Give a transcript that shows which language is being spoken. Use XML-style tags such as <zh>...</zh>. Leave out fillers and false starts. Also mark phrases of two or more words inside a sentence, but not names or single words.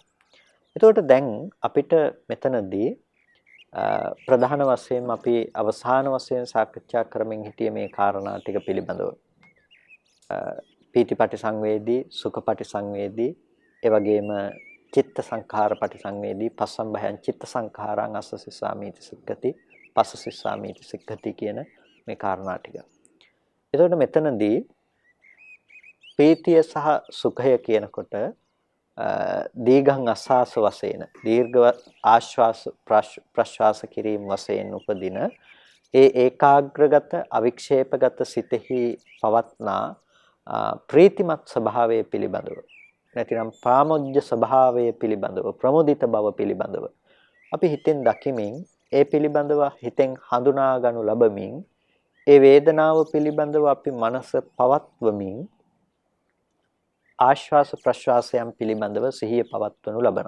<si>එතකොට දැන් අපිට මෙතනදී ප්‍රධාන වශයෙන් අපි අවසාන වශයෙන් සාකච්ඡා කරමින් හිටියේ මේ කාරණා ටික පිළිබඳව.</si> <pi>පීතිපටි සංවේදී, සුඛපටි සංවේදී, ඒ වගේම චිත්ත සංඛාර පටිසංවේදී පස්සම්භයං චිත්ත සංඛාරං අස්ස සිස්සාමීති සික්ඛති පස්ස සිස්සාමීති සික්ඛති</pi> <si>කියන මේ කාරණා ටික. එතකොට මෙතනදී ප්‍රීතිය සහ සුඛය කියනකොට</si> <pi>දීඝං අස්වාස</pi> <si>වශයෙන් දීර්ඝ ආශ්වාස ප්‍රශ්වාස කිරීම වශයෙන් උපදින ඒ ඒකාග්‍රගත අවික්ෂේපගත සිතෙහි පවත්නා ප්‍රීතිමත් ස්වභාවය පිළිබඳව නැතිනම් ප්‍රාමෝජ්‍ය ස්වභාවය පිළිබඳව ප්‍රමුදිත බව පිළිබඳව අපි හිතෙන් දකිමින් ඒ පිළිබඳව හිතෙන් හඳුනා ගනු ලබමින් ඒ වේදනාව පිළිබඳව අපි මනස පවත්වමින් ආශ්වාස ප්‍රශ්වාසයන් පිළිබඳව සිහිය පවත්වනු ලබනවා.</si>